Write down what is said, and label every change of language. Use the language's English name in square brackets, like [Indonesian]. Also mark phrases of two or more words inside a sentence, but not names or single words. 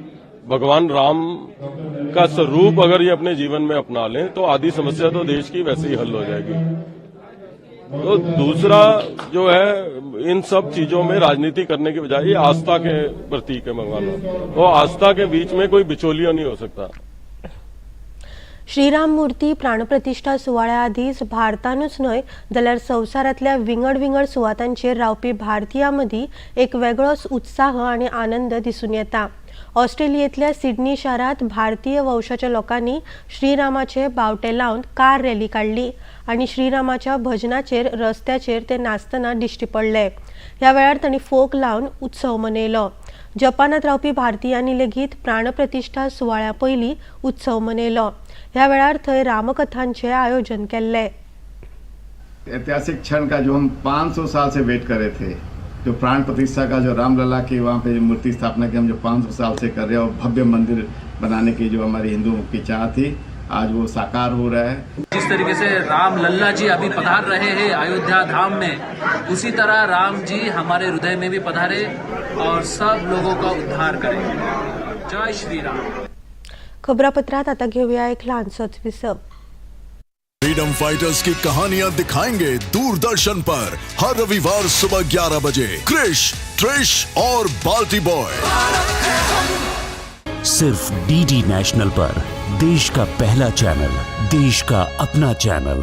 [Hindi] भगवान राम का स्वरूप अगर ये अपने जीवन में अपना लें तो आधी समस्या तो देश की वैसे ही हल हो जाएगी. तो दूसरा जो है, इन सब चीजों में राजनीति करने के बजाय ये आस्था के प्रतीक है भगवान. तो आस्था के बीच में कोई बिचौलिया नहीं हो सकता. [Konkani] श्रीराम मूर्ती प्राणप्रतिष्ठा सुवाळ्या आदींच भारतानूच न्हय जाल्यार संवसारांतल्या विंगड सुवातांचेर रावपी भारतीयां मदीं एक वेगळोच उत्साह आनी आनंद दिसून येता. ऑस्ट्रेलियेंतल्या सिडनी शारांत भारतीय वंशाच्या लोकांनी श्रीरामाचे बावटे लावन [English] car rally [Konkani] काढली आनी श्रीरामाच्या भजनाचेर रस्त्याचेर ते नाचतना दिश्टी पडले. ह्या वेळार तांणी फोक लावन उत्सव मनयलो. जपानांत रावपी भारतीयांनी लेगीत प्राणप्रतिष्ठा सुवाळ्या पयलीं उत्सव मनयलो. ह्या वेळार थंय रामकथांचे आयोजन केल्ले. [Hindi] ऐतिहासिक क्षण का जो हम 500 साल से वेट कर रहे थे, जो प्राण प्रतिष्ठा का, जो रामलला की वहाँ पे मूर्ति स्थापना की हम जो 500 साल से कर रहे हैं और भव्य मंदिर बनाने की जो हमारी हिंदुओं की चाह थी, आज वो साकार हो रहा है. जिस तरीके से राम लल्ला जी अभी पधार रहे हैं अयोध्या धाम में, उसी तरह राम जी हमारे हृदय में भी पधारे और सब लोगों का उद्धार करें. जय श्री राम. [Konkani] खबरापत्रात आता घेऊया एक लहानसोच विसप. [English] freedom fighters [Hindi] की कहानियां दिखाएंगे दूरदर्शन पर हर रविवार सुबह 11 बजे क्रिश, ट्रिश और बाल्टी बॉय. सिर्फ डीडी नेशनल पर, देश का पहला चैनल, देश का अपना चैनल.